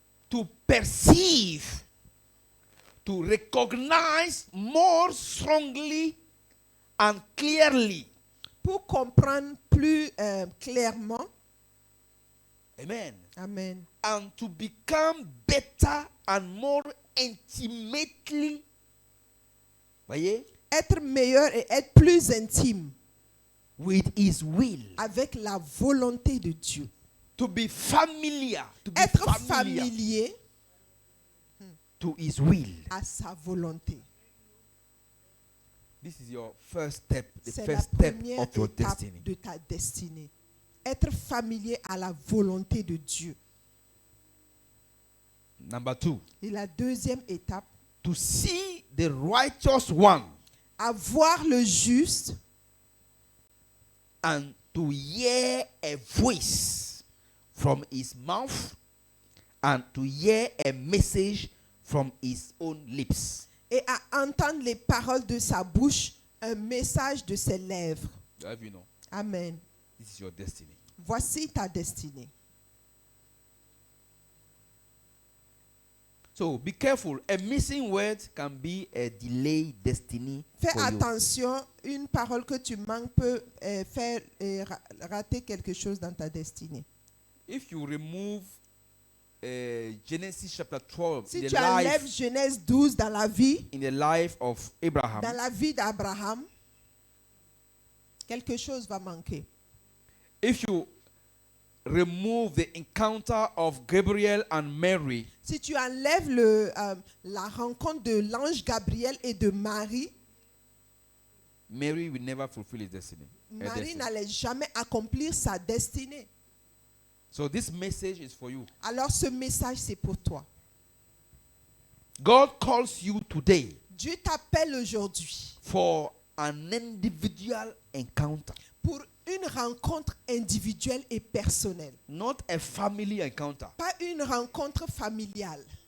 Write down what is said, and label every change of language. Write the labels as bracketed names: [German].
[English] to perceive, to recognize more strongly and clearly. [French] Pour comprendre plus clairement. [English] Amen. Amen. And to become better and more intimately. [French] Voyez? Être meilleur et être plus intime [English] With his will. [French] avec la volonté de Dieu. [English] To be familiar. To be [French] Être [English] familiar [French] familier [English] to his will. [French] à sa volonté. [English] This is your first step, the [French] C'est la [English] first step [French] première [English] of your [French] étape [English] destiny. [French] de ta destinée. Être familier à la volonté de Dieu. [English] Number 2. [French] Et la deuxième étape, [English] To see the righteous one [French] à voir le juste [English] and to hear a voice from his mouth and to hear a message from his own lips. [French] et à entendre les paroles de sa bouche, un message de ses lèvres. [English] Have you know? Amen. This is your destiny. [French] Voici ta destinée. [English] So be careful. A missing word can be a delayed destiny [French] Fais [English] for you. [French] attention, une parole que tu manques peut faire rater quelque chose dans ta destinée. [English] If you remove Genesis chapter 12 [French] Si [English] in, [French] tu [English] the [French] enlèves [English] life, [French] Genèse 12 dans la vie [English] of Abraham, [French] dans la vie d'Abraham, quelque chose va manquer. [English] if you remove the encounter of Gabriel and Mary, [French] Si tu enlèves la rencontre de l'ange Gabriel et de Marie, [English] Mary will never fulfill his destiny. Her [French] Marie [English] destiny. [French] n'allait jamais accomplir sa destinée. [English] So this message is for you. [French] Alors ce message, c'est pour toi. [English] God calls you today [French] Dieu t'appelle aujourd'hui [English] for an individual encounter, [French] pour une rencontre individuelle et personnelle. [English] not a family encounter. [French] Pas une rencontre familiale.